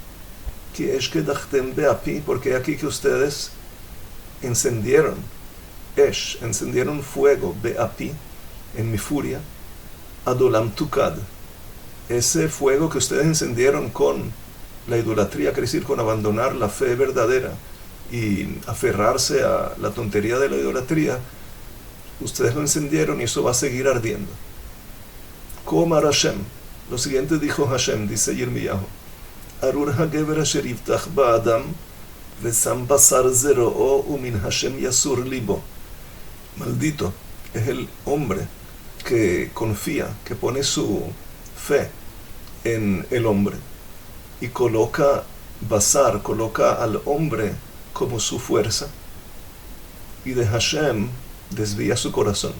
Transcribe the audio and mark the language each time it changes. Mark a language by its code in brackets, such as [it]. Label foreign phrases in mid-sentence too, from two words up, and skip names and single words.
[es] Porque aquí que ustedes encendieron fuego, be'api, en mi furia, [he] עד עולם תוקד, [es] ese fuego que ustedes encendieron con la idolatría, quiere decir con abandonar la fe verdadera y aferrarse a la tontería de la idolatría, ustedes lo encendieron y eso va a seguir ardiendo. [he] כה אמר השם, [es] lo siguiente dijo Hashem, dice Yirmiyahu, [he] ארור הגבר אשר יבטח באדם ושם בשר זרעו ומן השם יסור לבו. [es] Maldito es el hombre que confía, que pone su fe en el hombre y coloca al hombre como su fuerza, y de Hashem desvía su corazón.